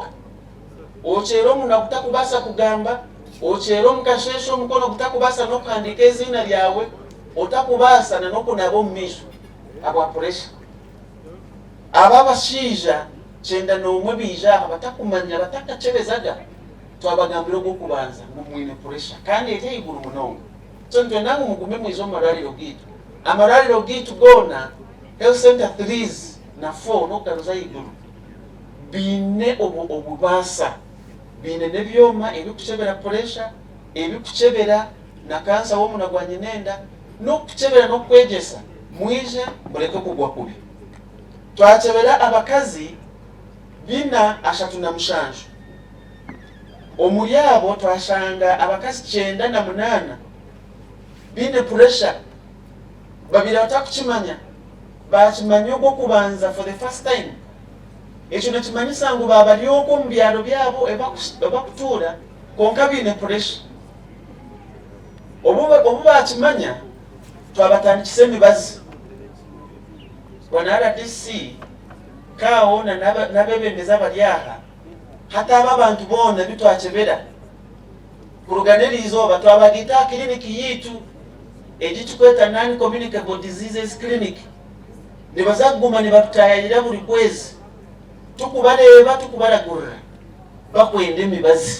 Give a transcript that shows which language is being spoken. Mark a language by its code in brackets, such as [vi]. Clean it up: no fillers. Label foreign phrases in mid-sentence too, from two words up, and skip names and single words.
[nyn] Ochero muna kutakubasa kugamba, ochero mukashesho mukono kutakubasa n'okuhandika ezina lyawe, otakubasa na n'okunaba omu miisho abwa pressure. Aba bashiija 91 biija abatakumanya batakachebezaga twabagambira okubanza mumwine pressure kandi ete iguru munonga. So ntwenanga mugume mwizo amalwaliro gitu. Amalwaliro gitu gona [en] health center [nyn] 3 na 4 n'okugaruza iguru bine obubasa bine nebyoma ebikuchebera pressure ebikuchebera na kansa w'omunwa gwa nyinenda n'okuchebera n'okwegesa mwije muleke kugwa kubi. Twachebera abakazi 437 omuli abo twashanga abakazi 98 bine pressure babiri batakukimanya bakimanya okubanza [en] for the first time. [nyn] Ekyo nekimanyisa ngu babalyoko mu byalo byabo ebakutuula konka bine pressure. Obu bakimanya twabatandikisa emibazi bwana RDC kawo nabebembeza bali aha hata aba bantu bona bitwachebera kuruganirizo batwabagita kliniki yitu egichikweta [en] non-communicable diseases clinic [nyn] nibazaguma nibatutayirira buli kwezi tukubaleba tukubalagurira bakwenda emibazi.